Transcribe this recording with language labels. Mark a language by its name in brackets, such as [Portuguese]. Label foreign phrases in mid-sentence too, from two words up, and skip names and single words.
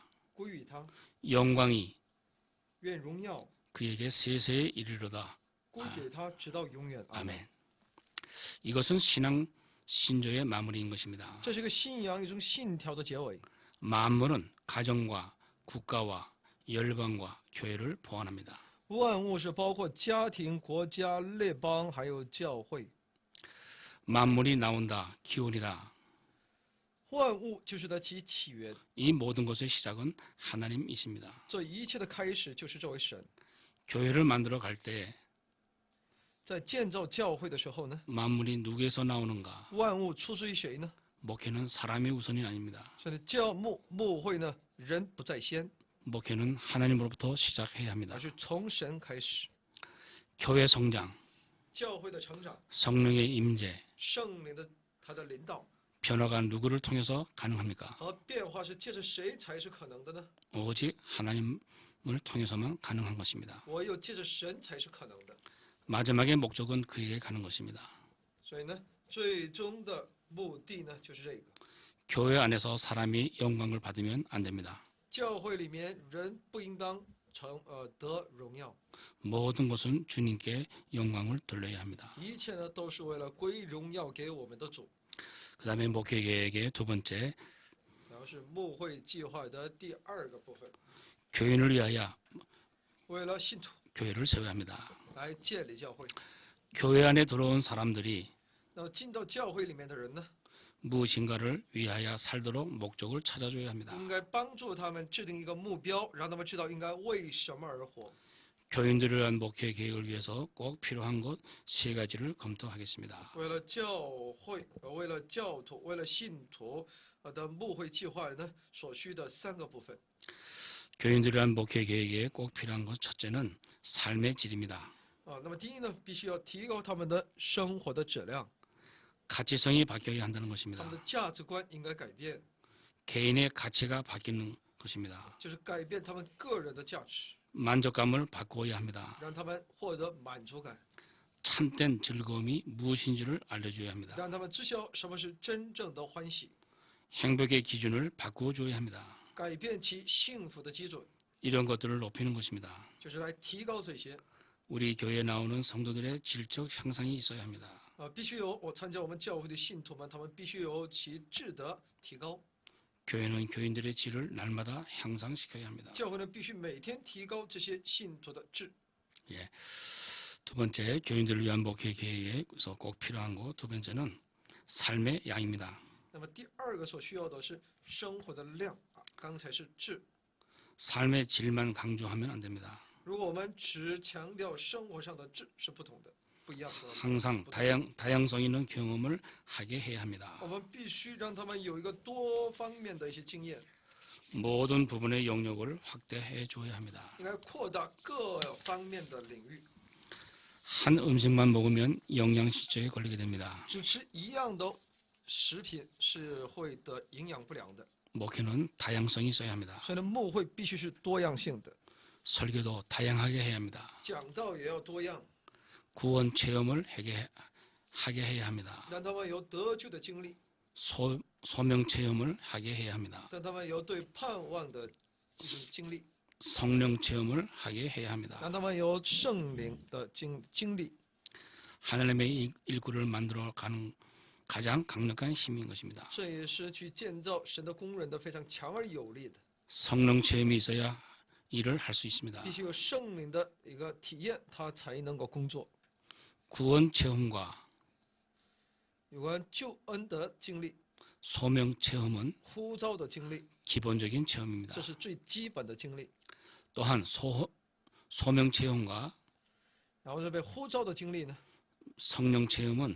[Chinese] 归于他， [Korean] 영광이 [Chinese] 愿荣耀 [Korean] 그에게 세세에 이르리로다. [Chinese] 归给他，直到永远。阿门。 [Korean] 아멘. 이것은 신앙 신조의 마무리인 것입니다. [Chinese] 这是个信仰一种信条的结尾。 [Korean] 만물은 가정과 국가와 열방과 교회를 포함합니다. [Chinese] 万物是包括家庭、国家、列邦，还有教会。 [Korean] 만물이 나온다, 기원이다. [Chinese] 万物就是它其起源， [Korean] 이 모든 것의 시작은 하나님이십니다. [Chinese] 这一切的开始就是这位神。 [Korean] 교회를 만들어 갈 때 [Chinese] 在建造教会的时候呢， [Korean] 만물이 누구에서 나오는가? [Chinese] 万物出自于谁呢？ [Korean] 목회는 사람의 우선이 아닙니다. [Chinese] 所以牧会呢，人不在先， [Korean] 목회는 하나님으로부터 시작해야 합니다. [Chinese] 而是从神开始。 [Korean] 교회 성장, [Chinese] 教会的成长， [Korean] 성령의 임재, [Chinese] 圣灵的他的领导， [Korean] 변화가 누구를 통해서 가능합니까? [Chinese] 和变化是借着谁才是可能的呢？ [Korean] 오직 하나님을 통해서만 가능한 것입니다. [Chinese] 唯有借着神才是可能的。 [Korean] 마지막의 목적은 그에게 가는 것입니다. [Chinese] 所以呢，最终的目的呢就是这个。 [Korean] 교회 안에서 사람이 영광을 받으면 안 됩니다. [Chinese] 教会里面人不应当得荣耀， [Korean] 모든 것은 주님께 영광을 돌려야 합니다. [Chinese] 一切呢都是为了归荣耀给我们的主。 [Korean] 그 다음에 목회계획의 두 번째, [Chinese] 然后是牧会计划的第二个部分， [Korean] 교인을 위하여 [Chinese] 为了信徒 [Korean] 교회를 세워야 합니다. [Chinese] 来建立教会。 [Korean] 교회 안에 들어온 사람들이 [Chinese] 那进到教会里面的人呢， [Korean] 무엇인가를 위하여 살도록 목적을 찾아줘야 합니다. [Chinese] 应该帮助他们制定一个目标，让他们知道应该为什么而活。 [Korean] 교인들을 위한 목회 계획을 위해서 꼭 필요한 것 세 가지를 검토하겠습니다. [Chinese] 为了教会、为了教徒、为了信徒的牧会计划呢，所需的三个部分。 [Korean] 교인들을 위한 목회 계획에 꼭 필요한 것 첫째는 삶의 질입니다. [Chinese] 那么第一呢，必须要提高他们的生活的质量， [Korean] 가치성이 바뀌어야 한다는 [Chinese] 他 [Korean] 것입니다. [Chinese] 们的价值观应该改变， [Korean] 개인의 가치가 바뀌는 것입니다. [Chinese] 就是改变他们个人的价值， [Korean] 만족감을 바꾸어야 합니다. [Chinese] 让他们获得满足感， [Korean] 참된 즐거움이 무엇인지를 알려줘야 합니다. [Chinese] 让他们知晓什么是真正的欢喜， [Korean] 행복의 기준을 바꾸어줘야 합니다. [Chinese] 改变其幸福的基准， [Korean] 이런 것들을 높이는 것입니다. [Chinese] 就是来提高这些。 [Korean] 우리 교회에 나오는 성도들의 질적 향상이 있어야 합니다. [Chinese] 必须有参加我们教会的信徒们，他们必须有其质的提高。 [Korean] 교회는 교인들의 질을 날마다 향상시켜야 합니다. [Chinese] 教会呢，必须每天提高这些信徒的质。 [Korean] 예. 두 번째, 교인들을 위한 목회 계획에서 꼭 필요한 것 두 번째는 삶의 양입니다. [Chinese] 那么第二个所需要的是生活的量刚才是质。 [Korean] 삶의 질만 강조하면 안 됩니다. [Chinese] 如果我们只强调生活上的质是不同的，不一样的。 [Korean] 항상 다양성 있는 경험을 하게 해야 합니다. [Chinese] 我们必须让他们有一个多方面的一些经验， [Korean] 모든 부분의 영역을 확대해 줘야 합니다. [Chinese] 应该扩大各方面的领域。 [Korean] 한 음식만 먹으면 영양실조에 걸리게 됩니다. [Chinese] 只吃一样的食品是会得营养不良的， [Korean] 목회는 다양성이 있어야 합니다. [Chinese] 所以呢，牧会必须是多样性的， [Korean] 설교도 다양하게 해야 합니다. [Chinese] 讲道也要多样， [Korean] 구원 체험을 하게 해야 합니다. [Chinese] 让他们有得救的经历， [Korean] 소명 체험을 하게 해야 합니다. [Chinese] 让他们有对盼望的经历， [Korean] 성령 체험을 하게 해야 합니다. [Chinese] 让他们有圣灵的经历。 [Korean] 하나님의 일구를 만들어가는 가장 강력한 힘인 것입니다. [Chinese] 这也是去建造神的工人的非常强而有力的， [Korean] 성령 체험이 있어야 일을 할 수 있습니다. [Chinese] 必须有圣灵的一个体验，他才能够工作。 [Korean] 구원 체험과 [Chinese] 有关救恩的经历、 [Korean] 소명 체험은 [Chinese] 呼召的经历， [Korean] 기본적인 체험입니다. [Chinese] 这是最基本的经历。 [Korean] 또한 소명 체험과 [Chinese] 然后这被呼召的经历呢， [Korean] 성령 체험은